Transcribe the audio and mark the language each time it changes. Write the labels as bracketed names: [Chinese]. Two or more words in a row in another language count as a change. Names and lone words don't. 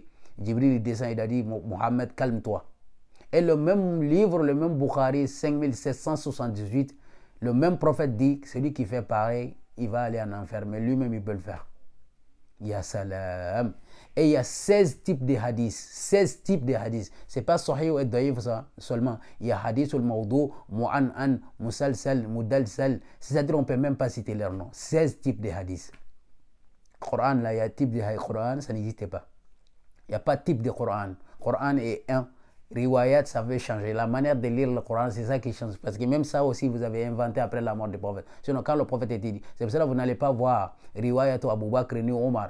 [French] Jibril il descend, il a dit, Mohammed, calme-toi. Et le même livre, le même Bukhari, 5778, le même prophète dit, celui qui fait pareil, il va aller en enfer, mais lui-même il peut le faire. [Arabic] يا سلام. [French] Et il y a 16 types de hadiths. 16 types de hadiths. Ce n'est pas sahih ou daïf ça seulement. Il y a [Arabic] حديث الموضوع، معنعن، مسلسل، مدلس. [French] C'est-à-dire on ne peut même pas citer leurs noms. 16 types de hadiths. Coran, là, il y a type de Coran, ça n'existait pas. Il n'y a pas de type de Coran. Coran est un. Riwayat, ça veut changer. La manière de lire le Coran, c'est ça qui change. Parce que même ça aussi, vous avez inventé après la mort du prophète. Sinon, quand le prophète était dit, c'est pour cela que vous n'allez pas voir Riwayat ou Abu Bakr ni Omar.